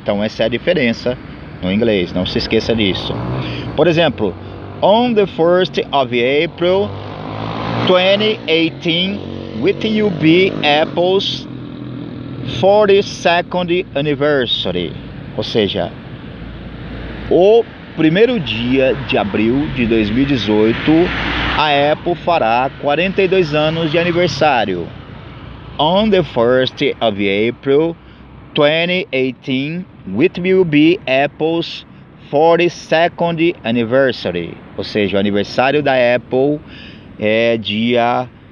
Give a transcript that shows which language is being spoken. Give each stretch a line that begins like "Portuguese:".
Portuguese: Então essa é a diferença no inglês, não se esqueça disso.
English: Por exemplo, on the 1st of April 2018 with UB Apple's 42nd anniversary.
Portuguese: Ou seja, o primeiro dia de abril de 2018, a Apple fará 42 anos de aniversário.
English: On the 1st of April 2018, which will be Apple's 42nd anniversary.
Portuguese: Ou seja, o aniversário da Apple é dia...